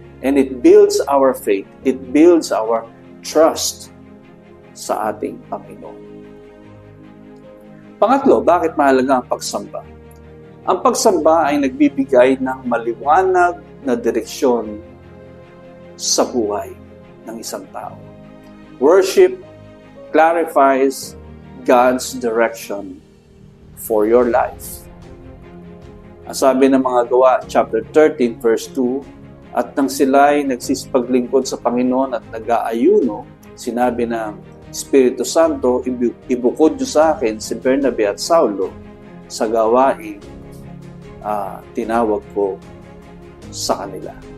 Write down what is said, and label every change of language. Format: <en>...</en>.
<en>And it builds our faith. It builds our trust</en> <tl>sa ating Panginoon. Pangatlo, bakit mahalaga ang pagsamba? Ang pagsamba ay nagbibigay ng maliwanag na direksyon sa buhay ng isang tao.</tl> <en>Worship clarifies God's direction for your life.</en> <tl>Ang sabi ng mga gawa, chapter 13, verse 2, at nang sila'y nagsisipaglingkod sa Panginoon at nag-aayuno, sinabi ng Espiritu Santo, ibukod niyo sa akin si Bernabe at Saulo sa gawain tinawag ko sa kanila.</tl>